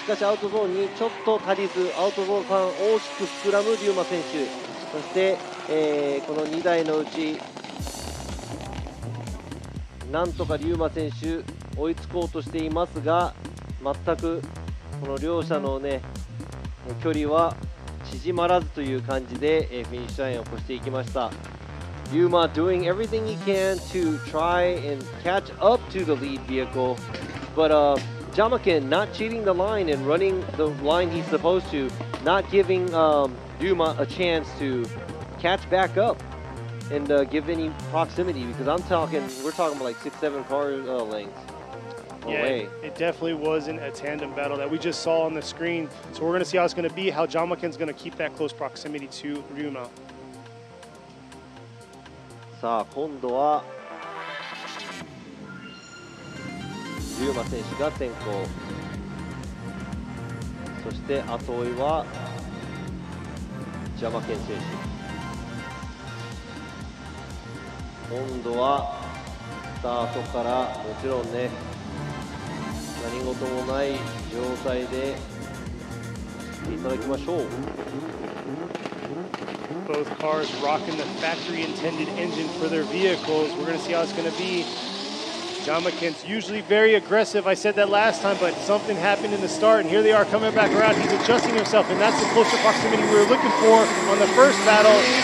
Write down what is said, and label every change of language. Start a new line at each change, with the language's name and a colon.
Japanese: しかしアウトゾーンにちょっと足りず、アウトゾーン3大きく膨らむ龍馬選手、そして、この2台のうちなんとか龍馬選手追いつこうとしていますが、全くこの両者のね距離は縮まらずという感じで、フィニッシュラインを越していきました。
English: Yuma doing everything he can to try and catch up to the lead vehicle, but Jamaken not cheating the line and running the line he's supposed to, not giving Ryuma a chance to catch back up and give any proximity, because we're talking about like 6-7 car lengths away. Yeah, it definitely wasn't a tandem battle that we just saw on the screen. So we're going to see how it's going to be, how Jamaken's going to keep that close proximity to Ryuma.
Japanese: さあ今度はRyuma選手が先行、そして後追いはJamaken選手。今度はスタートからもちろんね、何事もない状態でいただきましょう。
English: Both cars rocking the factory-intended engine for their vehicles. We're going to see how it's going to be. Jamaken's usually very aggressive. I said that last time, but something happened in the start, and here they are coming back around. He's adjusting himself, and that's the closer proximity we were looking for on the first battle.